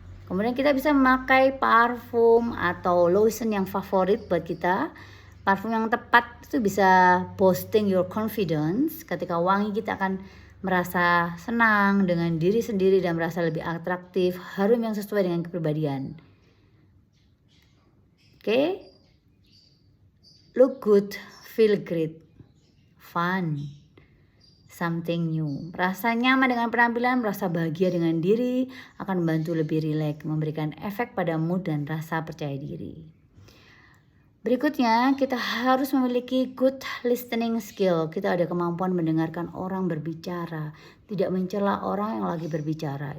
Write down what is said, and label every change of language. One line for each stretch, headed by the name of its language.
Indonesian: Kemudian kita bisa memakai parfum atau lotion yang favorit buat kita. Parfum yang tepat itu bisa
English: boosting your confidence.
Indonesian: Ketika wangi, kita akan merasa senang dengan diri sendiri dan merasa lebih atraktif, harum yang sesuai dengan kepribadian. Oke?
English: Look good, feel great, fun, something new.
Indonesian: Merasa nyaman dengan penampilan, merasa bahagia dengan diri, akan membantu lebih rileks, memberikan efek pada mood dan rasa percaya diri. Berikutnya, kita harus memiliki
English: good listening skill.
Indonesian: Kita ada kemampuan mendengarkan orang berbicara, tidak mencela orang yang lagi berbicara.